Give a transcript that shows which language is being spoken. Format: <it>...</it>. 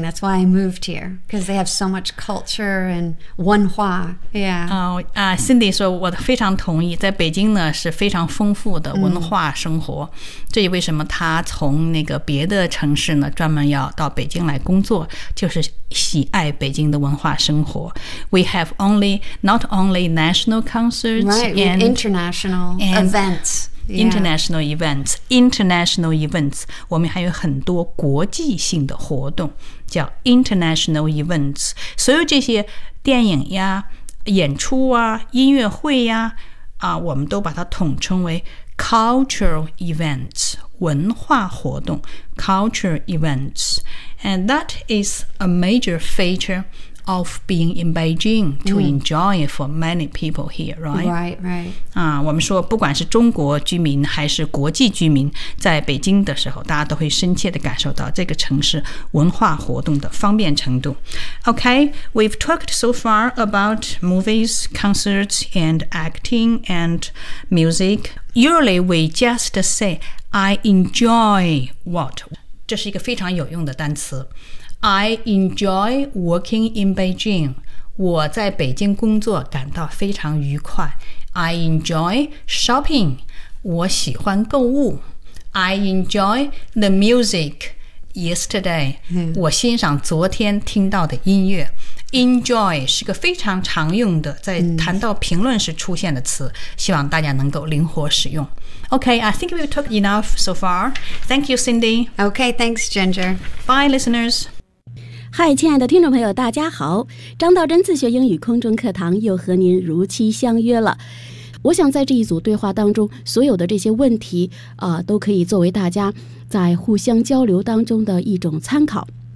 <en>That's why I moved here, because they have so much culture and 文化. Yeah.</en> <zh>Cindy 说我非常同意，在北京呢是非常丰富的文化生活。这也为什么他从那个别的城市呢专门要到北京来工作，就是喜爱北京的文化生活。</zh> <en>We have not only national concerts, right, and international and events. International events, international events.</en> <zh>我们还有很多国际性的活动叫 international events. 所有这些电影呀、演出啊、音乐会呀、我们都把它统称为 cultural events, 文化活动 cultural events.</zh> <en>And that is a major feature of being in Beijing to enjoy for many people here, right? Right, right.</en> <zh>我们说不管是中国居民还是国际居民在北京的时候，大家都会深切地感受到这个城市文化活动的方便程度。</zh> <en>Okay, we've talked so far about movies, concerts, and acting and music. Usually we just say, I enjoy what?</en> <zh>这是一个非常有用的单词。</zh> <en>I enjoy working in Beijing.</en> <zh>我在北京工作感到非常愉快。</zh> <en>I enjoy shopping.</en> <zh>我喜欢购物。</zh> <en>I enjoy the music yesterday.</en> <zh>我欣赏昨天听到的音乐。Enjoy 是个非常常用的在谈到评论时出现的词，希望大家能够灵活使用。</zh> <en>Okay, I think we've talked enough so far. Thank you, Cindy. Okay, thanks, Ginger. Bye, listeners.</en> <zh>Hi, 亲爱的听众朋友，大家好，张道真自学英语空中课堂又和您如期相约了。我想在这一组对话当中，所有的这些问题都可以作为大家在互相交流当中的一种参考。</zh>